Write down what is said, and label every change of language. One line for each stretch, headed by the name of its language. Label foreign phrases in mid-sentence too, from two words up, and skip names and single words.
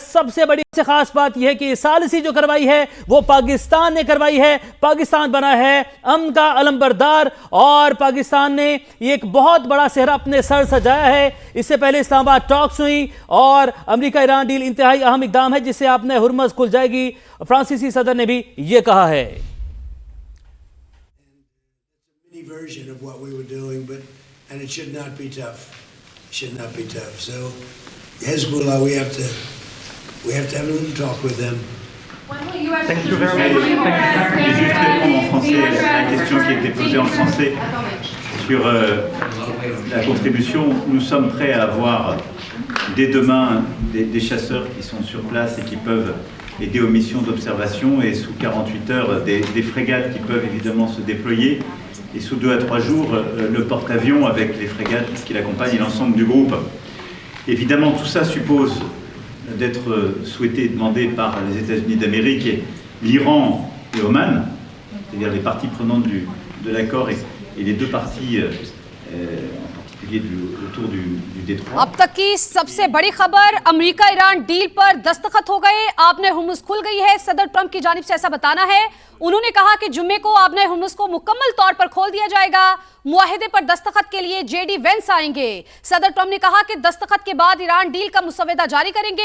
Urdu: سب سے بڑی سے خاص بات یہ ہے کہ ثالثی جو کروائی ہے وہ پاکستان نے کروائی ہے. پاکستان بنا ہے امن کا علمبردار اور پاکستان نے ایک بہت بڑا سہرا اپنے سر سجایا ہے. اس سے پہلے اسلام آباد ٹاکس ہوئی اور امریکہ ایران ڈیل انتہائی اہم اقدام ہے جس سے آپ نے ہرمز کھل جائے گی. فرانسیسی صدر نے بھی یہ کہا ہے.
English: And it should not be tough. Should not be tough. So, Hezbollah, we have to have a little talk with them. Thank you very much.
French: Je vais juste répondre en français à la question qui a été posée en français sur la contribution. Nous sommes prêts à avoir dès demain des chasseurs qui sont sur place et qui peuvent aider aux missions d'observation et sous 48 heures des frégates qui peuvent évidemment se déployer. Et sous 2 à 3 jours, le porte-avions avec les frégates qui l'accompagnent et l'ensemble du groupe. Évidemment, tout ça suppose d'être souhaité et demandé par les États-Unis d'Amérique, l'Iran et Oman, c'est-à-dire les parties prenantes de l'accord et les deux parties, en particulier autour du détroit.
Urdu: اب تک کی سب سے بڑی خبر، امریکہ ایران ڈیل پر دستخط ہو گئے، آبنائے ہرمز کھل گئی ہے. صدر ٹرمپ کی جانب سے ایسا بتانا ہے۔ انہوں نے کہا کہ جمعے کو آبنائے ہرمز کو مکمل طور پر کھول دیا جائے گا. معاہدے پر دستخط کے لیے جے ڈی وینس آئیں گے۔ صدر ٹرمپ نے کہا کہ دستخط کے بعد ایران ڈیل کا مسودہ جاری کریں گے.